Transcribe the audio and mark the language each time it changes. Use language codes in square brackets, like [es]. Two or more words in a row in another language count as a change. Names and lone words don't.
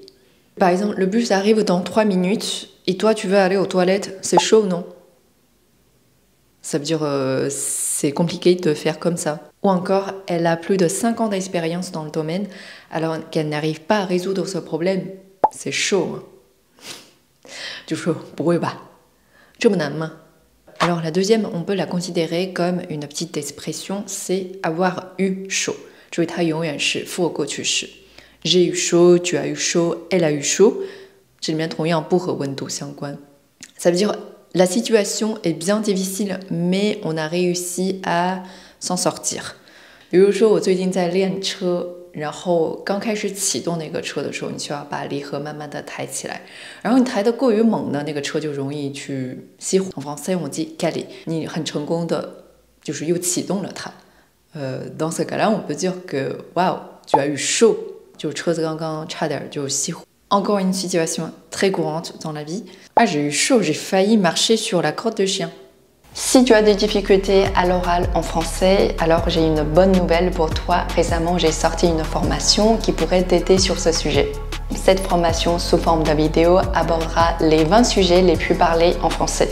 [fr] Par exemple, le bus arrive dans 3 minutes et toi, tu veux aller aux toilettes, c'est chaud, non? Ça veut dire c'est compliqué de faire comme ça. Ou encore, elle a plus de 5 ans d'expérience dans le domaine, alors qu'elle n'arrive pas à résoudre ce problème. C'est chaud. [zh] 就说不会吧，这么难吗？ [fr] Alors la deuxième, on peut la considérer comme une petite expression, c'est avoir eu chaud. [zh] 注意它永远是复合过去式。 [fr] J'ai eu chaud, tu as eu chaud, elle a eu chaud. [zh] 这里面同样不和温度相关。 [fr] Ça veut dire la situation est bien difficile, mais on a réussi à s'en sortir. [zh] 比如说我最近在练车。然后刚开始启动那个车的时候，你需要把离合慢慢的抬起来，然后你抬得过于猛呢，那个车就容易去熄火。 [fr] En français on dit caler， [zh] 你很成功的就是又启动了它。 [fr] dans ce cas-là on peut dire que wow tu as eu chaud， [zh] 就车子刚刚差点就熄火。 [fr] Encore une situation très courante dans la vie. Ah j'ai eu chaud, j'ai failli marcher sur la crotte de chien. Si tu as des difficultés à l'oral en français, alors j'ai une bonne nouvelle pour toi. Récemment, j'ai sorti une formation qui pourrait t'aider sur ce sujet. Cette formation, sous forme de vidéo, abordera les 20 sujets les plus parlés en français.